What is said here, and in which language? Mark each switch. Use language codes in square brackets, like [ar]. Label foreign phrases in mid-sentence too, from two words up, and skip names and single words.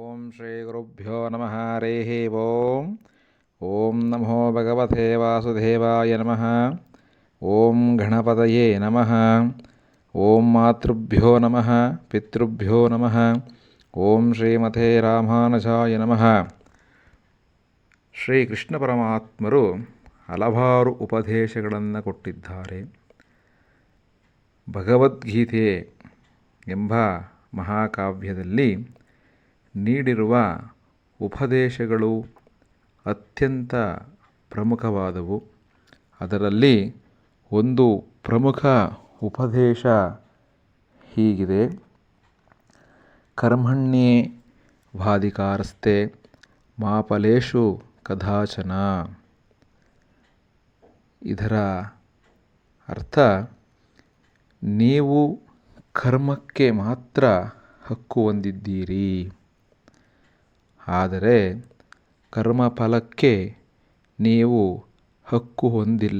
[sa] श्रीगुरुभ्यो नमः हरिः ओम्। ॐ नमो भगवते वासुदेवाय नमः। ॐ गणपतये नमः। ॐ मातृभ्यो नमः, पितृभ्यो नमः। ॐ ಶ್ರೀಮತೆ ರಾಮಾನುಜಾಯ ನಮಃ. [kn] ಶ್ರೀ ಕೃಷ್ಣ ಪರಮಾತ್ಮರು ಹಲವಾರು ಉಪದೇಶಗಳನ್ನು ಕೊಟ್ಟಿದ್ದಾರೆ. ಭಗವದ್ಗೀತೆ ಎಂಬ ಮಹಾಕಾವ್ಯದಲ್ಲಿ ನೀಡಿರುವ ಉಪದೇಶಗಳು ಅತ್ಯಂತ ಪ್ರಮುಖವಾದವು. ಅದರಲ್ಲಿ ಒಂದು ಪ್ರಮುಖ ಉಪದೇಶ ಹೀಗಿದೆ: [sa] ಕರ್ಮಣ್ಯೇ ವಾಧಿಕಾರಸ್ತೆ ಮಾ ಫಲೇಷು ಕದಾಚನ. [kn] ಇದರ ಅರ್ಥ, ನೀವು ಕರ್ಮಕ್ಕೆ ಮಾತ್ರ ಹಕ್ಕು ಹೊಂದಿದ್ದೀರಿ, ಆದರೆ ಕರ್ಮಫಲಕ್ಕೆ ನೀವು ಹಕ್ಕು ಹೊಂದಿಲ್ಲ.